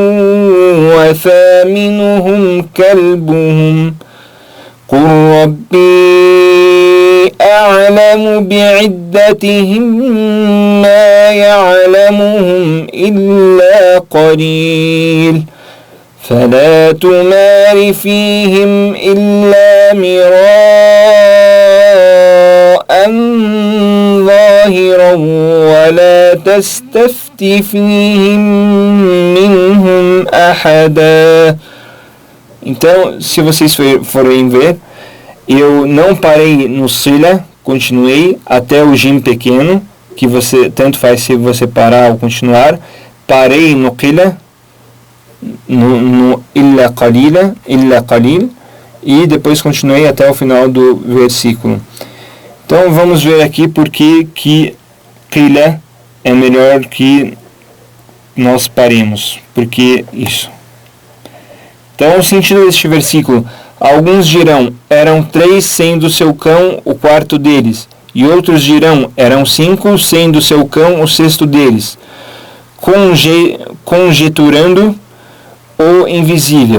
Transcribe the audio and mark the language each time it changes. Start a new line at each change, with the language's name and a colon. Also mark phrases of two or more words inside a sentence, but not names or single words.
Arabic: وثامنهم كلبهم قل ربي أعلم بعدتهم ما يعلمهم إلا قليل فلا تمار فيهم إلا مراء ظاهرا ولا تستفت فيهم منهم أحدا.
Portuguese: Então, se vocês forem ver, eu não parei no sila, continuei até o jim pequeno, que você tanto faz se você parar ou continuar. Parei no qila, no
Arabic: إلا قليل,
Portuguese: e depois continuei até o final do versículo. Então vamos ver aqui porque que qila é melhor que nós paremos. Porque isso. Então, o sentido deste versículo: alguns dirão, eram 3, sendo seu cão o 4º deles, e outros dirão, eram 5, sendo seu cão o 6º deles, conjeturando o invisível.